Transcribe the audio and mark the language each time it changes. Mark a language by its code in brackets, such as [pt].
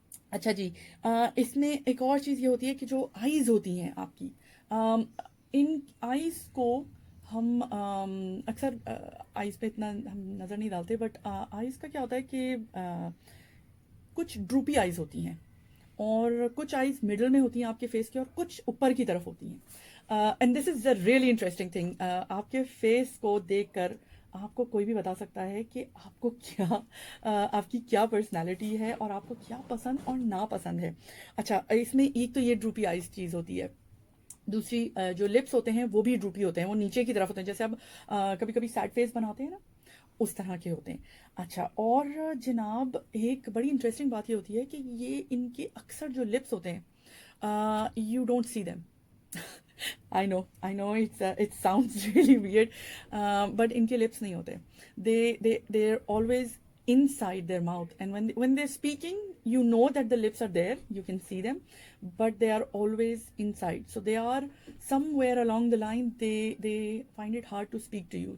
[ur] اچھا جی, اس میں ایک اور چیز یہ ہوتی ہے کہ جو آئیز ہوتی ہیں آپ کی, ان آئیز کو ہم اکثر آئیز پہ اتنا ہم نظر نہیں ڈالتے, بٹ آئیز کا کیا ہوتا ہے کہ کچھ ڈروپی آئیز ہوتی ہیں اور کچھ آئیز مڈل میں ہوتی ہیں آپ کے فیس کے اور کچھ اوپر کی طرف ہوتی ہیں. [en] And this is a really interesting thing. [ur] آپ کے فیس کو دیکھ کر آپ کو کوئی بھی بتا سکتا ہے کہ آپ کو کیا آپ کی کیا پرسنالٹی ہے اور آپ کو کیا پسند اور ناپسند ہے. اچھا, اس میں ایک تو یہ ڈروپی آئیز چیز ہوتی ہے. دوسری جو لپس ہوتے ہیں وہ بھی ڈروپی ہوتے ہیں, وہ نیچے کی طرف ہوتے ہیں, جیسے اب کبھی کبھی سیڈ فیس بناتے ہیں نا, اس طرح کے ہوتے ہیں. اچھا, اور جناب ایک بڑی انٹرسٹنگ بات یہ ہوتی ہے کہ یہ ان کے اکثر جو لپس ہوتے ہیں [en] You don't see them. I know it sounds really weird, but [ur] ان کے lips نہیں ہوتے. [en] They're always inside their mouth, and when they're speaking, you know that the lips are there, you can see them, but they are always inside. So they are somewhere along the line, they find it hard to speak to you.